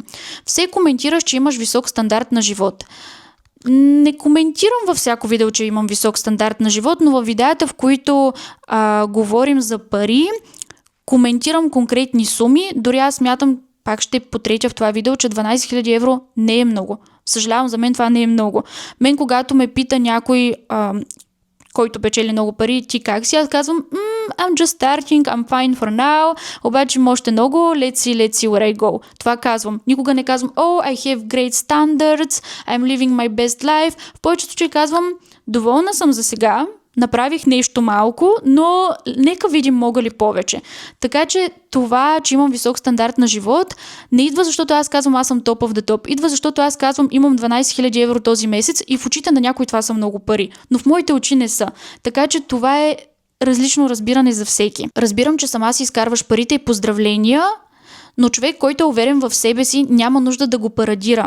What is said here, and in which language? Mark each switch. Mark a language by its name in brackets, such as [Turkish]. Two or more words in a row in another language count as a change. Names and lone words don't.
[Bulgarian] Все коментираш, че имаш висок стандарт на живот. Не коментирам във всяко видео, че имам висок стандарт на живот, но във видеята, в които говорим за пари, коментирам конкретни суми. Дори аз смятам, пак ще потретя в това видео, че 12 000 евро не е много. Съжалявам, за мен това не е много. Мен, когато ме пита някой, който печели много пари, ти как си? Аз казвам, [English] I'm just starting, I'm fine for now, [Bulgarian] обаче има още много, [English] let's see where I go. [Bulgarian] Това казвам. Никога не казвам, [English] I have great standards, I'm living my best life. [Bulgarian] В повечето случаи казвам, доволна съм за сега, направих нещо малко, но нека видим мога ли повече. Така че това, че имам висок стандарт на живот, не идва защото аз казвам аз съм топ [English] of the top. [Bulgarian] Идва защото аз казвам имам 12 000 евро този месец и в очите на някой това са много пари. Но в моите очи не са. Така че това е различно разбиране за всеки. Разбирам, че сама си изкарваш парите и поздравления, Но човек, който е уверен в себе си, няма нужда да го парадира.